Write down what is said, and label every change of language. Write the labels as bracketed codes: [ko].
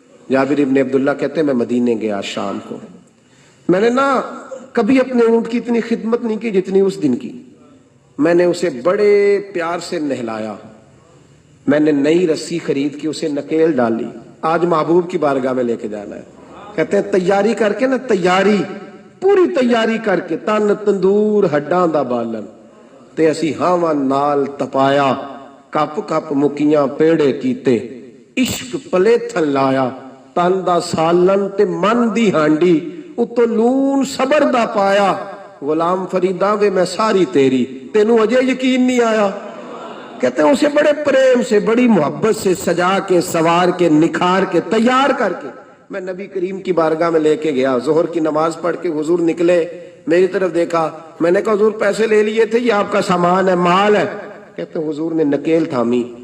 [ur] جابر ابن عبداللہ کہتے ہیں میں مدینے گیا شام کو، میں نے نا کبھی اپنے اونٹ کی اتنی خدمت نہیں کی جتنی اس دن کی. میں نے اسے بڑے پیار سے نہلایا، میں نے نئی رسی خرید کے اسے نکیل ڈالی. آج محبوب کی بارگاہ میں لے کے جانا ہے. کہتے ہیں تیاری کر کے [pa] نا، تیاری پوری تیاری کر کے، تن تندور ہڈاں دا بالن تے اسی ہاواں نال تپایا، کپ کپ مکیاں پیڑے کیتے، عشق پلے تھن لایا، تن دا سالن تے من دی ہانڈی، اتو لون صبر دا پایا. غلام فریداں وے میں ساری تیری، تینوں اجے یقین نہیں آیا. [ur] کہتے ہیں اسے بڑے پریم سے، بڑی محبت سے سجا کے، سوار کے، نکھار کے، تیار کر کے میں نبی کریم کی بارگاہ میں لے کے گیا. ظہر کی نماز پڑھ کے حضور نکلے، میری طرف دیکھا. میں نے کہا حضور پیسے لے لیے تھے، یہ آپ کا سامان ہے، مال ہے. کہتے ہیں حضور نے نکیل تھامی.